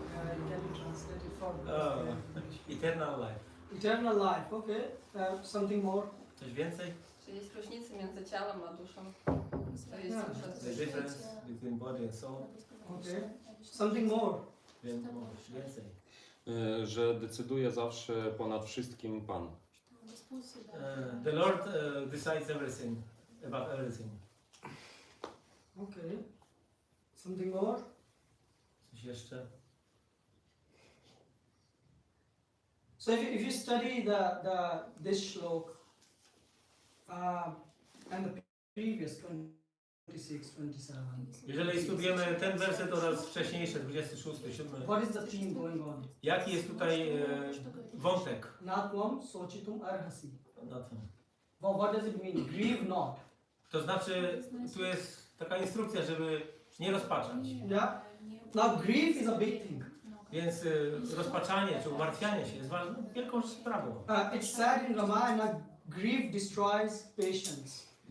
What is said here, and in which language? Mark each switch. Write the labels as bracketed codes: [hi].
[en] Can you translate it for me? Eternal life. Eternal life, okay. Something more? [pl] Coś więcej? Czy jest różnica między ciałem a duszą? To jest [en] Yeah. [pl] dusza, [en] The difference between body and soul. Okay. Something more? [pl] Więcej. Że decyduje zawsze ponad wszystkim Pan. [en] The Lord decides everything, about everything. Okay. Something more? [pl] Coś jeszcze? [en] So if you study this shlok and the previous 26, 27, [pl] Jeżeli studujemy ten werset oraz wcześniejsze, 26, 7, [en] what is the theme going on? [pl] jaki jest tutaj wątek? [sa] Natvam sochitum arhasi. [pl] na tym. [en] Well, what does it mean? Grieve not. [pl] To znaczy, tu jest taka instrukcja, żeby nie rozpaczać. [en] Yeah. Now, grief is a big thing. [pl] Więc rozpaczanie czy umartwianie się jest wielką sprawą. [en] It's said in Ramayana, grief destroys patience.